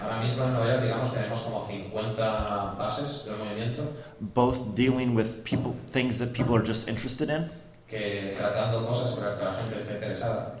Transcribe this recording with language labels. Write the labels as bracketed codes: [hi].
[es] Ahora mismo en Nueva York, digamos, tenemos como 50 bases del movimiento. [en] Both dealing with people, things that people are just interested in. [es] Que tratando cosas sobre las que la gente está interesada.